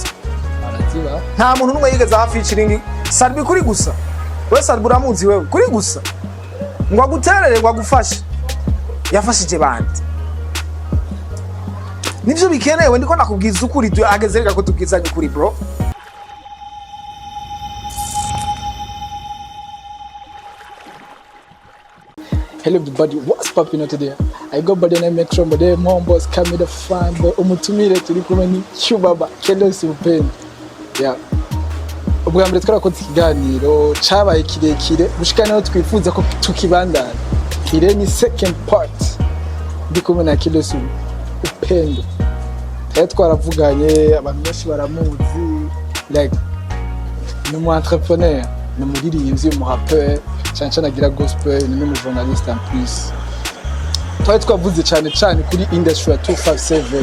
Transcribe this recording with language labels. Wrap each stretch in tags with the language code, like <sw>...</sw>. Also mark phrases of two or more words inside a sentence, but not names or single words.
<rn>araziba nta muntu numwe yigeze ha featuring Sadbi kuri gusa we Sadbi uramuzi wewe kuri gusa ngo aguterere ngo agufashe yafashije bandi nivyo bikenewe ndiko nakubwiza ukuri agezereka ko tubwizanye kuri bro.</rn> <en>Hello everybody, what's popping out today? I go by the name Metro Mode, Mombos, Camera Fan,</en> <rn>umutumire turi kumwe ni Cyubaba, Kelos Upendo. Yeah. Ubwa mbere twarakoze ikiganiro cabaye kirekire, gushikana no twifuza ko tukibandana. Ire ni</rn> <en>second part.</en> <rn>Ndi kumwe na Kelos Upendo. Twaravuganye abantu benshi baramuzi, like ni umu entrepreneur, ni umuririmbyi, umu rapper. Cyane agira gospel ni</rn> <fr>journaliste en plus.</fr> <rn>Twari twavuze cyane kuri industry ya 257.</rn>